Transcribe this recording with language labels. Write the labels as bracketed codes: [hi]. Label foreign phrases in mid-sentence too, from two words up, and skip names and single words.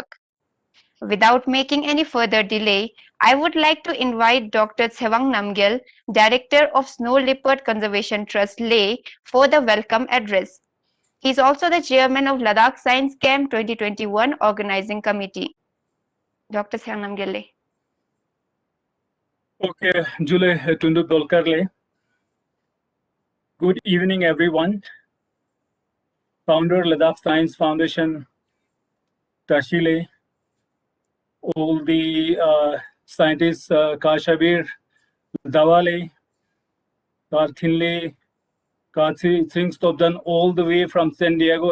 [en] Without making any further delay, I would like to invite Dr. Tsewang Namgyal, Director of Snow Leopard Conservation Trust, Leh, for the welcome address. He is also the chairman of Ladakh Science Camp 2021 Organizing Committee. Dr. Tsewang Namgyal, Leh. Okay, Julie Tundu Dolkar Leh. Good evening, everyone. Founder Ladakh Science Foundation, Tashile, all the scientists, Kashabir, Dawale, Karthinle, Katsi Singh Stobdan, all the way from San Diego.